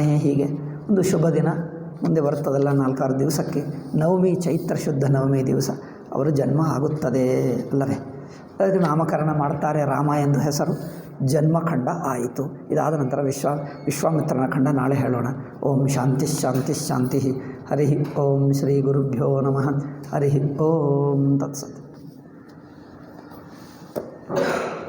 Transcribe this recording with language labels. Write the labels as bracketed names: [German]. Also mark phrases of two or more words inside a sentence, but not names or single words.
[Kannada] ಹೀಗೆ ಒಂದು ಶುಭ ದಿನ ಮುಂದೆ ಬರ್ತದಲ್ಲ, 4-6 ದಿವಸಕ್ಕೆ ನವಮಿ, ಚೈತ್ರ ಶುದ್ಧ ನವಮಿ ದಿವಸ ಅವರು ಜನ್ಮ ಆಗುತ್ತದೆ ಅಲ್ಲವೇ. ಅದಕ್ಕೆ ನಾಮಕರಣ ಮಾಡ್ತಾರೆ, ರಾಮ ಎಂದು ಹೆಸರು. ಜನ್ಮಖಂಡ ಆಯಿತು. ಇದಾದ ನಂತರ ವಿಶ್ವಾಮಿತ್ರನ ಖಂಡ ನಾಳೆ ಹೇಳೋಣ. [Sanskrit] ಓಂ ಶಾಂತಿ ಶಾಂತಿ ಶಾಂತಿ. ಹರಿ ಓಂ ಶ್ರೀ ಗುರುಭ್ಯೋ ನಮಃ. ಹರಿ ಓಂ ತತ್ಸತ್.